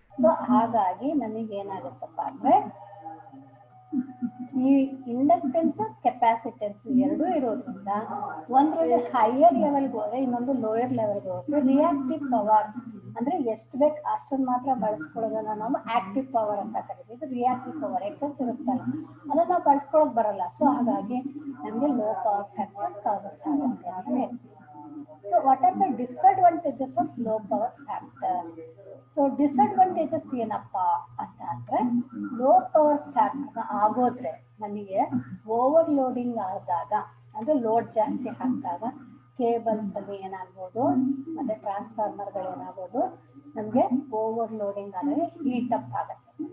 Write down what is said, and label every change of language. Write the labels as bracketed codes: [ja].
[kn] So ಹಾಗಾಗಿ ನಮಗೆ ಏನಾಗುತ್ತಪ್ಪ ಅಂದ್ರೆ ಈ ಇಂಡಕ್ಟೆನ್ಸ್ ಕೆಪಾಸಿಟೆನ್ಸ್ ಎರಡೂ ಇರೋದ್ರಿಂದ ಒಂದ್ರಲ್ಲಿ ಹೈಯರ್ ಲೆವೆಲ್ಗೆ ಹೋದ್ರೆ ಇನ್ನೊಂದು ಲೋಯರ್ ಲೆವೆಲ್ಗೆ ಹೋದ್ರೆ ರಿಯಾಕ್ಟಿವ್ ಪವರ್ ಅಂದ್ರೆ ಎಷ್ಟು ಬೇಕು ಅಷ್ಟನ್ನು ಮಾತ್ರ ಬಳಸ್ಕೊಳ್ಳೋದನ್ನ ನಾವು ಆಕ್ಟಿವ್ ಪವರ್ ಅಂತ ಕರಿತೀವಿ. ಇದು ರಿಯಾಕ್ಟಿವ್ ಪವರ್ ಎಕ್ಸಸ್ ಇರುತ್ತಲ್ಲ ಅದನ್ನ ನಾವು ಬಳಸ್ಕೊಳ್ಳೋಕೆ ಬರಲ್ಲ. ಸೊ ಹಾಗಾಗಿ ನಮಗೆ ಲೋ ಪವರ್ ಫ್ಯಾಕ್ಟರ್ ಕಾಸಸ್ ಆಗುತ್ತೆ ಅಂತ ಹೇಳ್ತೀವಿ. [en] So what are the disadvantages of low power factor? [kn] So disadvantages ಏನಪ್ಪ ಅಂತ ಅಂದ್ರೆ ಲೋ ಪವರ್ ಫ್ಯಾಕ್ಟರ್ ಆಗೋದ್ರೆ ನಮಗೆ ಓವರ್ಲೋಡಿಂಗ್ ಆದಾಗ ಅಂದ್ರೆ ಲೋಡ್ ಜಾಸ್ತಿ ಹಾಕಿದಾಗ ಕೇಬಲ್ಸ್ ಅಲ್ಲಿ ಏನಾಗ್ಬೋದು ಮತ್ತೆ ಟ್ರಾನ್ಸ್ಫಾರ್ಮರ್ಗಳು ಏನಾಗ್ಬೋದು ನಮಗೆ ಓವರ್ಲೋಡಿಂಗ್ ಆದರೆ ಹೀಟ್ ಅಪ್ ಆಗುತ್ತೆ.